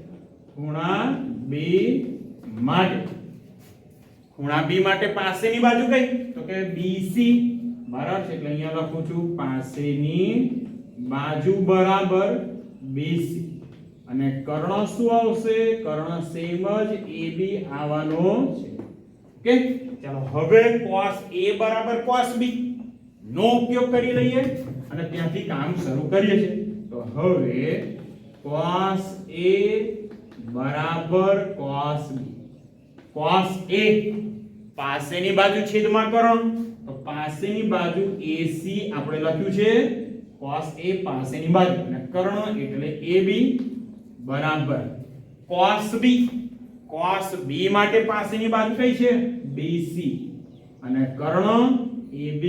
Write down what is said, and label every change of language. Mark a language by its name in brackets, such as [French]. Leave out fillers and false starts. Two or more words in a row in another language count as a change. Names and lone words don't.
[Gujarati] ખૂણા B માટે પાસેની બાજુ કઈ તો કે BC, બરાબર છે, એટલે અહીંયા લખું છું પાસેની બાજુ બરાબર BC, અને કર્ણ શું આવશે, કર્ણ સેમ જ AB આવવાનો છે. ઓકે, ચાલો હવે cos A બરાબર cos B નો ઉપયોગ કરી લઈએ અને ત્યાંથી કામ શરૂ કરીએ છીએ. તો હવે cos A બરાબર cos B, cos A પાસેની બાજુ છેદમાં કર્ણ, તો પાસેની બાજુ AC આપણે લખ્યું છે cos A પાસેની બાજુ, અને કર્ણ એટલે AB બરાબર cos B, cos B માટે પાસેની બાજુ કઈ છે BC, અને કર્ણ AB.